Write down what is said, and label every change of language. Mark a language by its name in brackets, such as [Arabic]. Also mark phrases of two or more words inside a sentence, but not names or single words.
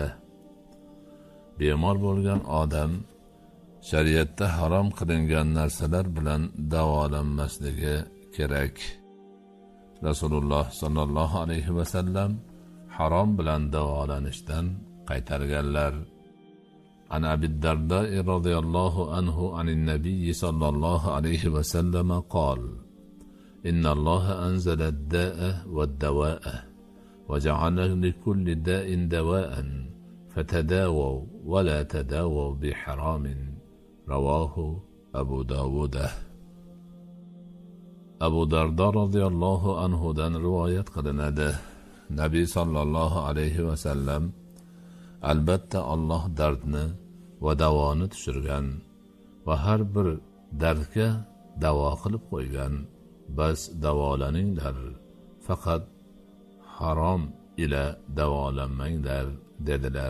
[Uzbek] Bemor bo'lgan odam shariatda harom qilingan narsalar bilan davolanmasligi kerak. Rasululloh [Arabic] صلى الله عليه وسلم [Uzbek] harom bilan davolanishdan qaytarganlar. [Arabic] عن أبي الدرداء رضي الله عنه عن النبي صلى الله عليه وسلم قال: إن الله أنزل الداء والدواء وجعل لكل داء دواء فتداووا ولا تداووا بحرام. رواه أبو داود. [Uzbek] Abu Darda [Arabic] رضي الله عنه [Uzbek] dan rivoyat qilinadi. Nabiy [Arabic] صلى الله عليه وسلم [Uzbek] albatta Alloh dardni va davoni tushirgan va har bir dardga davo qilib qo'ygan. Bas davolaninglar, faqat harom ila davolanmanglar dedilar.